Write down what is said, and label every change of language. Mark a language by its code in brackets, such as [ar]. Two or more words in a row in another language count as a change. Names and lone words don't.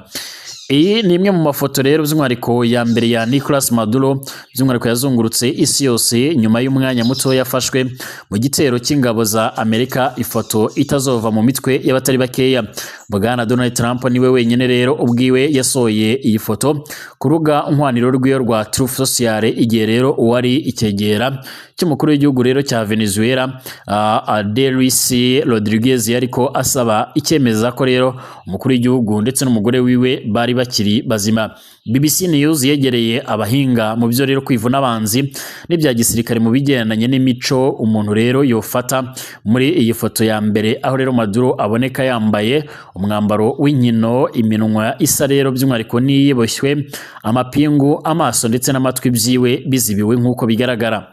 [rn] Iyi ni imwe mu mafoto rero by'umwihariko ya mbere ya Nicolas Maduro by'umwihariko yazungurutse isi yose nyuma y'umwanya muto yafashwe mu gitero cy'ingabo za Amerika, ifoto itazova mu mitwe y'abatari bakeya. Bwana Donald Trump niwe wenyine rero ubwiwe yasohoye iyi foto ku rubuga nkwandiko rw'iyo rwa Truth Social, igihe rero uwari icyegera cy'umukuru w'igihugu rero cya Venezuela Delcy Rodriguez yariko asaba icyemeza ko rero umukuru w'igihugu ndetse n'umugore wiwe bari bakiri bazima. BBC News yegereye abahinga mu byo rero kwivuna abanzi n'ibya gisirikare mu bigendanye n'imico umuntu rero yofata muri iyi foto ya mbere, aho rero Maduro aboneka yambaye umwambaro w'inkino, iminwa isa rero by'umwihariko niyiboshywe, amapingu, amaso ndetse n'amatwi byiwe bizibiwe nk'uko bigaragara.